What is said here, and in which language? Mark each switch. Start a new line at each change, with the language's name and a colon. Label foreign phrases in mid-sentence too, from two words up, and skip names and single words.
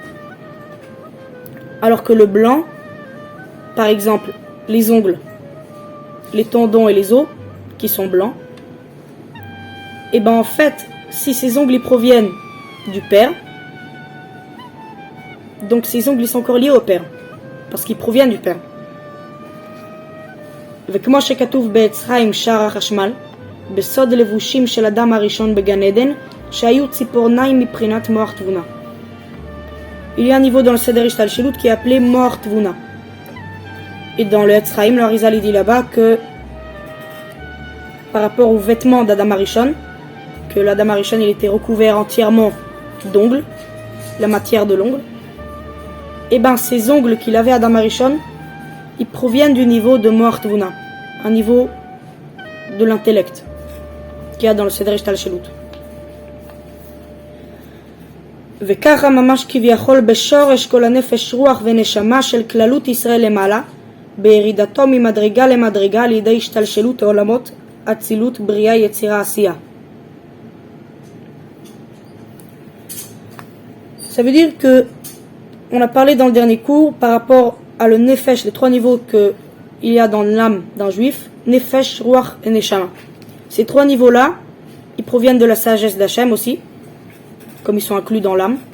French: Alors que le blanc, par exemple, les ongles, les tendons et les os, qui sont blancs, et ben en fait, si ces ongles ils proviennent du père, donc ces ongles ils sont encore liés au père, parce qu'ils proviennent du père.
Hebrew: וכמו שכתוב בעץ חיים שער החשמל, בסוד לבושים של אדם הראשון בגן עדן, שהיו ציפורניים מבחינת מוח תבונה.
French: Il y a un niveau dans le
Hebrew: סדר השתלשלות
French: qui est appelé
Hebrew: מוח תבונה.
French: Et dans le Etz Chaim, le Arizal dit là-bas que par rapport aux vêtements d'
Hebrew: אדם הראשון,
French: que l'
Hebrew: אדם הראשון
French: il était recouvert entièrement d'ongles, la matière de l'ongle. Et ben ces ongles qu'il avait
Hebrew: אדם הראשון,
French: ils proviennent du niveau de
Hebrew: מוח תבונה,
French: un niveau de l'intellect qu'il y a dans le
Hebrew: סדר השתלשלות. וככה ממש כביכול בשורש כל הנפש רוח ונשמה של כללות ישראל למעלה, בירידתו ממדרגה למדרגה לידי השתלשלות העולמות, אצילות, בריאה, יצירה, עשייה.
French: Ça veut dire que on a parlé dans le dernier cours par rapport à le nefesh, les trois niveaux qu'il y a dans l'âme d'un juif,
Hebrew: נפש, רוח
French: et neshama. Ces trois niveaux-là, ils proviennent de la sagesse d'Hachem aussi, comme ils sont inclus dans l'âme.